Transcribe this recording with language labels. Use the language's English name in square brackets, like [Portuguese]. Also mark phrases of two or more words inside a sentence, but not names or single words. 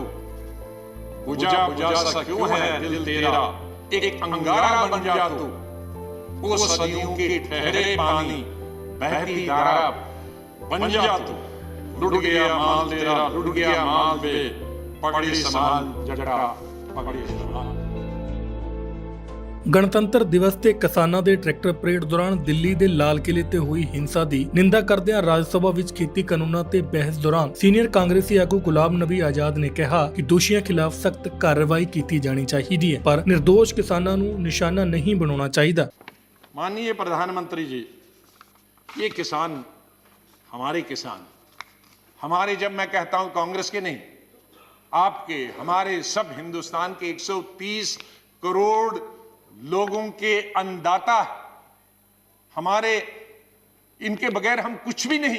[Hindi] बुझा बुझा सा क्यों है दिल तेरा, एक अंगारा बन जा तू। वो सदियों के ठहरे पानी बहती धारा बन जा तू। लुट गया माल तेरा, लुट गया माल बे, पगड़ी संभाल जटा पगड़ी संभाल। [Punjabi] ਗਣਤੰਤਰ ਦਿਵਸ ਤੇ ਕਿਸਾਨਾਂ ਦੇ ਟਰੈਕਟਰ ਪਰੇਡ ਦੌਰਾਨ ਦਿੱਲੀ ਦੇ ਲਾਲ ਕਿਲੇ ਤੇ ਹੋਈ ਹਿੰਸਾ ਦੀ ਨਿੰਦਾ ਕਰਦਿਆਂ ਰਾਜ ਸਭਾ ਵਿੱਚ ਖੇਤੀ ਕਾਨੂੰਨਾਂ ਤੇ ਬਹਿਸ ਦੌਰਾਨ ਸੀਨੀਅਰ ਕਾਂਗਰਸੀ ਆਗੂ ਗੁਲਾਮ ਨਬੀ ਆਜ਼ਾਦ ਨੇ ਕਿਹਾ ਕਿ ਦੋਸ਼ੀਆਂ ਖਿਲਾਫ ਸਖਤ ਕਾਰਵਾਈ ਕੀਤੀ ਜਾਣੀ ਚਾਹੀਦੀ ਹੈ, ਪਰ ਨਿਰਦੋਸ਼ ਕਿਸਾਨਾਂ ਨੂੰ ਨਿਸ਼ਾਨਾ ਨਹੀਂ ਬਣਾਉਣਾ ਚਾਹੀਦਾ। [Hindi] माननीय प्रधानमंत्री जी, ये किसान हमारे किसान, हमारे, जब मैं कहता हूं कांग्रेस के नहीं, आपके, हमारे, सब हिंदुस्तान के 130 करोड़ लोगों के अन्नदाता, हमारे, इनके बगैर हम कुछ भी नहीं।